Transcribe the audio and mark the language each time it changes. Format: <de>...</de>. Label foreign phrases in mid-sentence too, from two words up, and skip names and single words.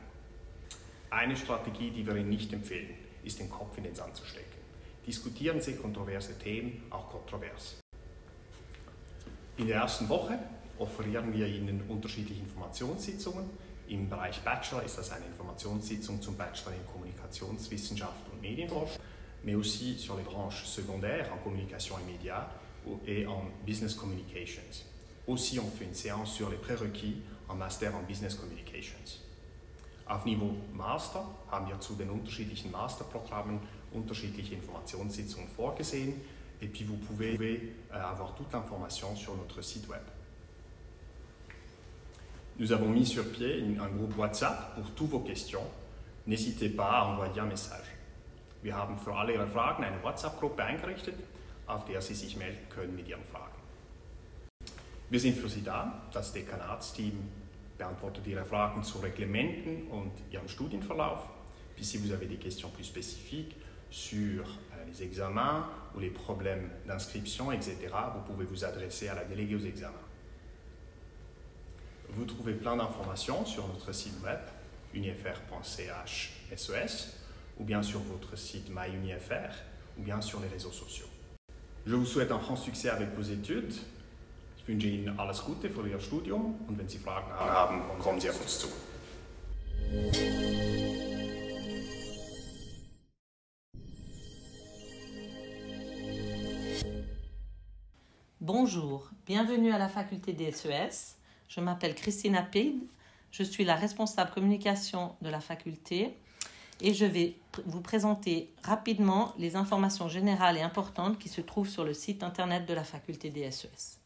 <de>Eine Strategie, die wir Ihnen nicht empfehlen, ist den Kopf in den Sand zu stecken. Diskutieren Sie kontroverse Themen, auch kontrovers. In der ersten Woche offerieren wir Ihnen unterschiedliche Informationssitzungen. Im Bereich Bachelor ist das eine Informationssitzung zum Bachelor in Kommunikationswissenschaft und Medienforschung,</de> <fr>mais aussi sur les branches secondaires en communication et médias et en</fr> <en>business communications.</en> <fr>Aussi, on fait une séance sur les prérequis en Master en Business Communications.</fr> <de>Auf Niveau Master haben wir zu den unterschiedlichen Masterprogrammen unterschiedliche Informationssitzungen vorgesehen.</de> <fr>Et puis vous pouvez avoir toute l'information sur notre site web. Nous avons mis sur pied un groupe WhatsApp pour toutes vos questions. N'hésitez pas à envoyer un message.</fr> <de>Wir haben für alle Ihre Fragen eine WhatsApp-Gruppe eingerichtet, auf der Sie sich melden können mit Ihren Fragen. Wir sind für Sie da. Das Dekanatsteam beantwortet Ihre Fragen zu Reglementen und Ihrem Studienverlauf.</de> <fr>Puis si vous avez des questions plus spécifiques sur les examens ou les problèmes d'inscription, etc., vous pouvez vous adresser à la déléguée aux examens. Vous trouvez plein d'informations sur notre site web, unifr.ch/SES, ou bien sur votre site MyUniFR, ou bien sur les réseaux sociaux. Je vous souhaite un franc succès avec vos études. Ich wünsche Ihnen alles Gute für Ihr Studium und wenn Sie Fragen haben, kommen Sie auf uns zu. Bonjour, bienvenue à la faculté des SES. Je m'appelle Christina Pide, je suis la responsable communication de la faculté et je vais vous présenter rapidement les informations générales et importantes qui se trouvent sur le site internet de la faculté des SES.</fr>